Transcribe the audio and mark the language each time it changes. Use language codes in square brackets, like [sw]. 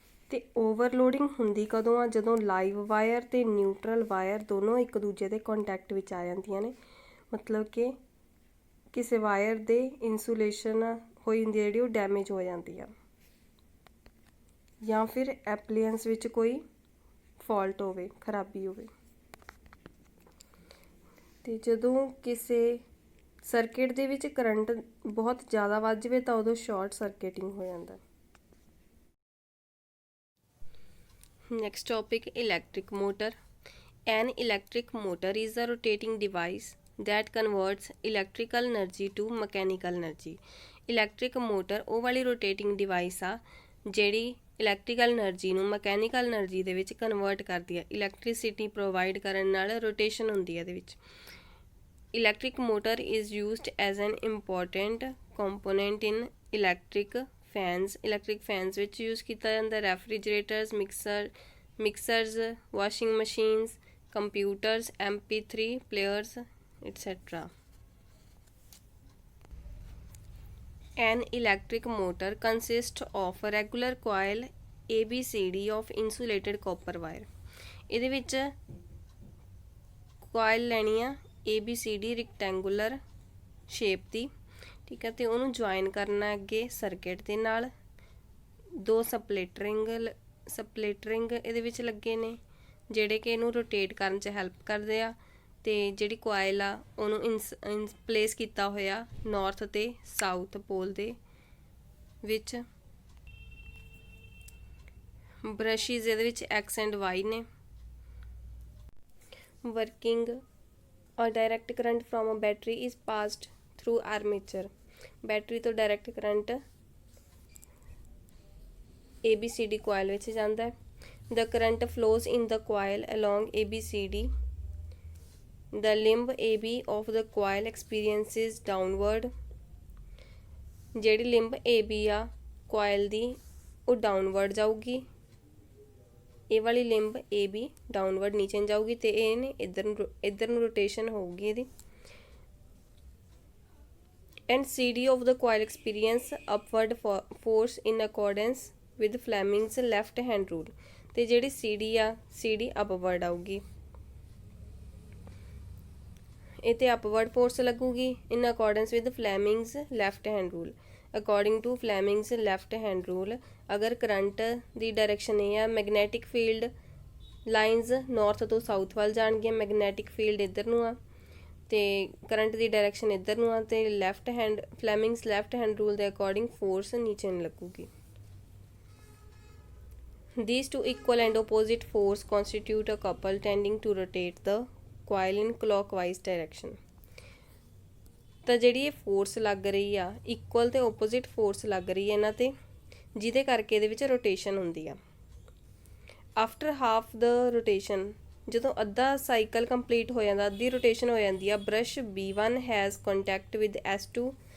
[pa] ਤੇ ਓਵਰਲੋਡਿੰਗ ਹੁੰਦੀ ਕਦੋਂ ਆ? ਜਦੋਂ ਲਾਈਵ ਵਾਇਰ ਤੇ ਨਿਊਟਰਲ ਵਾਇਰ ਦੋਨੋਂ ਇੱਕ ਦੂਜੇ ਦੇ ਕੰਟੈਕਟ ਵਿੱਚ ਆ ਜਾਂਦੀਆਂ ਨੇ, ਮਤਲਬ ਕਿ ਕਿਸੇ ਵਾਇਰ ਦੇ ਇਨਸੂਲੇਸ਼ਨ ਹੋਈ ਹੁੰਦੀ ਜਿਹੜੀ ਉਹ ਡੈਮੇਜ ਹੋ ਜਾਂਦੀ ਆ, ਜਾਂ ਫਿਰ ਐਪਲੀਐਂਸ ਵਿੱਚ ਕੋਈ ਫਾਲਟ ਹੋਵੇ, ਖਰਾਬੀ ਹੋਵੇ। ਤੇ ਜਦੋਂ ਕਿਸੇ ਸਰਕਿਟ ਦੇ ਵਿੱਚ ਕਰੰਟ ਬਹੁਤ ਜ਼ਿਆਦਾ ਵੱਧ ਜਾਵੇ ਤਾਂ ਉਦੋਂ ਸ਼ਾਰਟ ਸਰਕਿਟਿੰਗ ਹੋ ਜਾਂਦਾ। [en] Next topic, electric motor. An electric motor is a rotating device that converts electrical energy to mechanical energy. [pa] Electric motor ਉਹ ਵਾਲੀ rotating device ਆ ਜਿਹੜੀ ਇਲੈਕਟ੍ਰੀਕਲ એનર્ਜੀ ਨੂੰ ਮਕੈਨੀਕਲ એનર્ਜੀ ਦੇ ਵਿੱਚ ਕਨਵਰਟ ਕਰਦੀ ਹੈ। ਇਲੈਕਟ੍ਰਿਸਿਟੀ ਪ੍ਰੋਵਾਈਡ ਕਰਨ ਨਾਲ ਰੋਟੇਸ਼ਨ ਹੁੰਦੀ ਹੈ ਇਹਦੇ ਵਿੱਚ। [en] Electric motor is used as an important component in electric fans. [pa] Electric fans ਵਿੱਚ ਯੂਜ਼ ਕੀਤਾ ਜਾਂਦਾ। ਰੈਫਰੀਜਰੇਟਰਸ, ਮਿਕਸਰਸ, washing machines, computers, MP3 players, etc. [en] An electric motor consists of a regular coil ABCD of insulated copper wire. [pa] ਇਹਦੇ ਵਿੱਚ coil ਲੈਣੀ ਆ ABCD rectangular shape ਦੀ, ਠੀਕ ਹੈ, ਤੇ ਉਹਨੂੰ ਜੁਆਇਨ ਕਰਨਾ ਅੱਗੇ ਸਰਕਟ ਦੇ ਨਾਲ। ਦੋ ਸਪਲਿਟਰਿੰਗ ਇਹਦੇ ਵਿੱਚ ਲੱਗੇ ਨੇ ਜਿਹੜੇ ਕਿ ਇਹਨੂੰ ਰੋਟੇਟ ਕਰਨ 'ਚ ਹੈਲਪ ਕਰਦੇ ਆ। ਤੇ ਜਿਹੜੀ ਕੋਇਲ ਆ ਉਹਨੂੰ ਪਲੇਸ ਕੀਤਾ ਹੋਇਆ ਨਾਰਥ ਤੇ ਸਾਊਥ ਪੋਲ ਦੇ ਵਿੱਚ। ਬ੍ਰਸ਼ਿਜ਼ ਇਹਦੇ ਵਿੱਚ X ਐਂਡ Y ਨੇ। [en] Working ਔਰ direct current from a battery is passed through armature. [pa] Battery ਤੋਂ ਡਾਇਰੈਕਟ ਕਰੰਟ ABCD ਕੋਇਲ ਵਿੱਚ ਜਾਂਦਾ ਹੈ। [en] The current flows in the coil along ABCD. The limb AB of the coil experiences downward. [pa] ਜਿਹੜੀ limb AB ਆ coil ਦੀ ਉਹ downward ਜਾਊਗੀ। ਇਹ ਵਾਲੀ ਲਿੰਬ AB downward ਨੀਚੇ ਨੂੰ ਜਾਊਗੀ ਤੇ ਇਹਨੇ ਇੱਧਰ ਨੂੰ rotation ਹੋਊਗੀ ਇਹਦੀ। [en] And CD of the coil experience upward force in accordance with Fleming's left hand rule. [pa] ਤੇ ਜਿਹੜੀ CD ਆ CD ਅਪਵਰਡ ਆਊਗੀ। ਇਹ ਤੇ ਅਪਵਰਡ ਫੋਰਸ ਲੱਗੂਗੀ [en] In accordance with Fleming's left hand rule. According to Fleming's left hand rule [pa] ਅਗਰ ਕਰੰਟ ਦੀ direction ਇਹ ਆ ਮੈਗਨੈਟਿਕ ਫੀਲਡ ਲਾਈਨਸ ਨਾਰਥ ਤੋਂ ਸਾਊਥ ਵੱਲ ਜਾਣਗੀਆਂ। ਮੈਗਨੈਟਿਕ ਫੀਲਡ ਇੱਧਰ ਨੂੰ ਆ ਤੇ ਕਰੰਟ ਦੀ ਡਾਇਰੈਕਸ਼ਨ ਇੱਧਰ ਨੂੰ ਆ ਤੇ ਫਲੈਮਿੰਗਸ ਲੈਫਟ ਹੈਂਡ ਰੂਲ ਦੇ ਅਕੋਰਡਿੰਗ ਫੋਰਸ ਨੀਚੇ ਨੂੰ ਲੱਗੂਗੀ। [en] These two equal and opposite force constitute a couple tending to rotate the coil in clockwise direction. [pa] ਤਾਂ ਜਿਹੜੀ ਇਹ ਫੋਰਸ ਲੱਗ ਰਹੀ ਆ ਇਕੁਅਲ ਤੇ ਓਪੋਜ਼ਿਟ ਫੋਰਸ ਲੱਗ ਰਹੀ ਹੈ ਇਹਨਾਂ ਤੇ ਜਿਹਦੇ ਕਰਕੇ ਇਹਦੇ ਵਿੱਚ ਰੋਟੇਸ਼ਨ ਹੁੰਦੀ ਆ। [en] after half the rotation [pa] ਜਦੋਂ ਅੱਧਾ ਸਾਈਕਲ ਕੰਪਲੀਟ ਹੋ ਜਾਂਦਾ, ਅੱਧੀ ਰੋਟੇਸ਼ਨ ਹੋ ਜਾਂਦੀ ਆ, brush B1 [en] has contact with [pa] S2।